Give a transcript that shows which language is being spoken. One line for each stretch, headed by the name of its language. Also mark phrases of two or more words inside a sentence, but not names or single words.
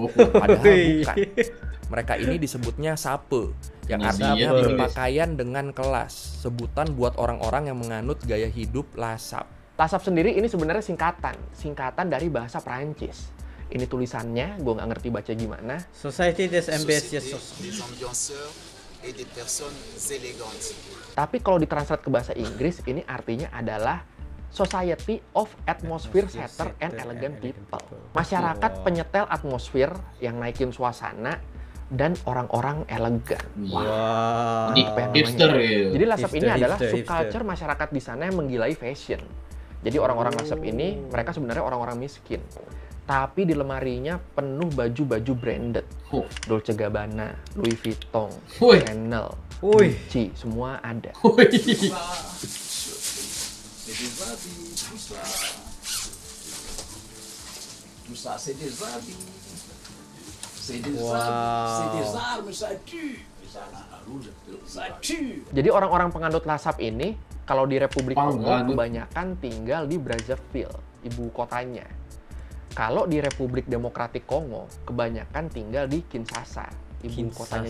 Indonesian: Padahal bukan. Mereka ini disebutnya sape, yang Ini artinya dia, beli guys. pakaian dengan kelas. Sebutan buat orang-orang yang menganut gaya hidup lasap. Lasap sendiri ini sebenarnya singkatan dari bahasa Prancis. Ini tulisannya, gue nggak ngerti baca gimana.
French: Société des Société Ambitious. des ambianceurs et des personnes élégantes.
Indonesian: Tapi kalau ditranslate ke bahasa Inggris, ini artinya adalah
English: Society of Atmosphere Setter and Elegant People.
Indonesian: Masyarakat penyetel atmosfer yang naikin suasana dan orang-orang elegan. Wah. Ini apa yang hipster namanya? ya. Jadi lasap ini Hipster, adalah hipster, subculture masyarakat di sana yang menggilai fashion. Jadi orang-orang lasap ini, mereka sebenarnya orang-orang miskin. Tapi di lemarinya penuh baju-baju branded. Oh. Dolce Gabbana, Louis Vuitton, Woi. Chanel, Woi. Gucci, semua ada. Woi.
French: Tout ça, c'est des habits.
Indonesian: Jadi orang-orang penganut lasap ini kalau di Republik Kongo Penganut. kebanyakan tinggal di Brazzaville, ibu kotanya. Kalau di Republik Demokratik Kongo kebanyakan tinggal di Kinshasa, ibu kotanya